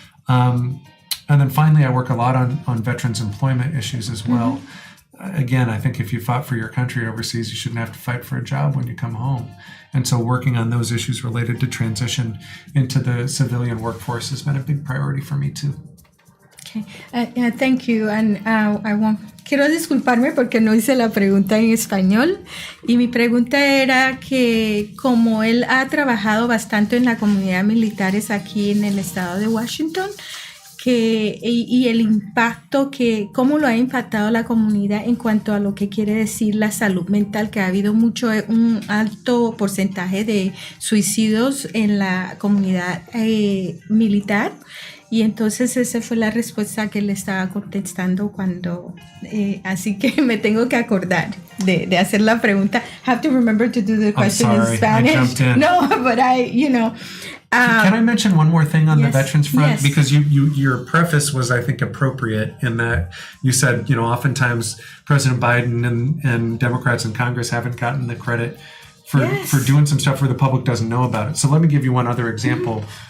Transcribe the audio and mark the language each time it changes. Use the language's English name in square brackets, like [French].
[English] And then finally, I work a lot on veterans employment issues as well. Again, I think if you fought for your country overseas, you shouldn't have to fight for a job when you come home. And so working on those issues related to transition into the civilian workforce has been a big priority for me too. Okay. Thank you. [Spanish] And quiero disculparme porque no hice la pregunta en español. Y mi pregunta era que como él ha trabajado bastante en la comunidad militares aquí en el estado de Washington, y el impacto cómo lo ha impactado la comunidad en cuanto a lo que quiere decir la salud mental, que ha habido un alto porcentaje de suicidios en la comunidad militar. Y entonces esa fue la respuesta que él estaba contestando cuando, así que me tengo que acordar de hacer la pregunta. [English] Have to remember to do the question in Spanish. I jumped in. No, but Can I mention one more thing on the veterans front? Yes. Because your preface was, I think, appropriate in that you said, oftentimes President Biden and Democrats in Congress haven't gotten the credit for doing some stuff where the public doesn't know about it. So let me give you one other example.